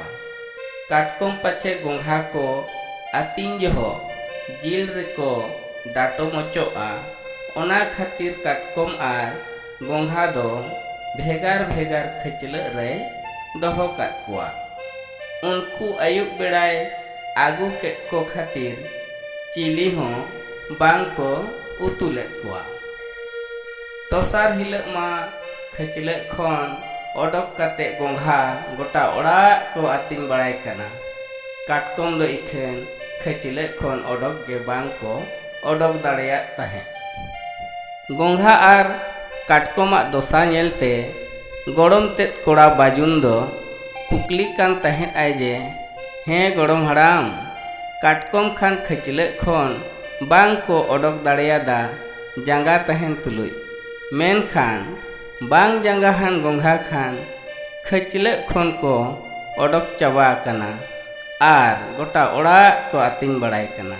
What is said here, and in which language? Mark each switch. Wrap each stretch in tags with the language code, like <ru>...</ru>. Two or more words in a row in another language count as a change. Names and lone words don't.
<sat>काटकम पाछे गोंघा को आतिन जहो जिल रेको डाटो मचोआ ओना खातिर काटकम और गोंघा दो भेगार भेगार खचल रे दहो काट कोआ। उनको आयुब बेड़ाय आगू के को खातिर चिली हों बांग को उतुले कोआ। तोसार हिलक मा खचले खन ओडक काते गोंघा गोटा ओड़ा को आतिन बड़ाय कना। काटकम दो इखेन खचले खन ओडक के बांग को ओडक दाड़ेया ताहे। गोंघा और काटकमा दोसा नेलते गड़म तेत कोड़ा बाजुन दो कुकली कान तहें आय जे हें गड़म हड़ाम काटकम खान खचले खन बांग को ओडक दाड़ेयादा जांगा तहें तुलुय। मेन खान बांग जांगा हान गोंघा खान खचले खन को ओडक चाबा कना और गोटा ओड़ा को आतिन बड़ाय कना।</sat>